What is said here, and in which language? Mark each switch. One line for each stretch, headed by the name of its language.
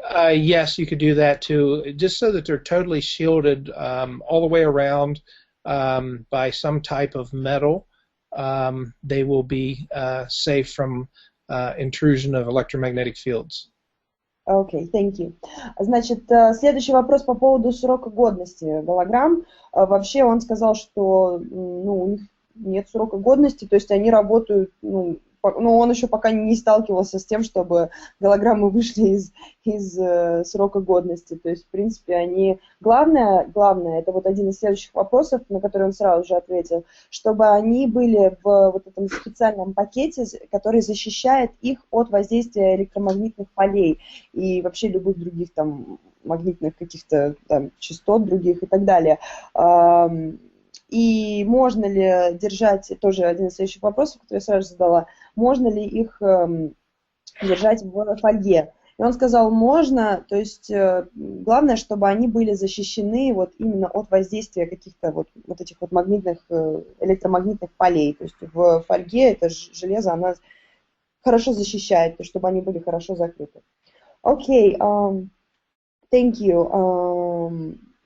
English: Yes, you could do that too, just so that they're totally shielded all the way around by some type of metal. They will be safe from intrusion of electromagnetic fields. Окей, thank you.
Russian: Значит, следующий вопрос по поводу срока годности голограмм. Вообще он сказал, что ну, у них нет срока годности, то есть они работают ну, он еще пока не сталкивался с тем, чтобы голограммы вышли из срока годности. То есть, в принципе, они... Главное, это вот один из следующих вопросов, на который он сразу же ответил, чтобы они были в вот этом специальном пакете, который защищает их от воздействия электромагнитных полей и вообще любых других там магнитных каких-то там частот других и так далее. И можно ли держать, тоже один из следующих вопросов, который я сразу задала, можно ли их держать в фольге? И он сказал, можно, то есть главное, чтобы они были защищены вот именно от воздействия каких-то вот этих вот магнитных, электромагнитных полей. То есть в фольге это железо, она хорошо защищает, то есть чтобы они были хорошо закрыты.
English: Окей, thank you.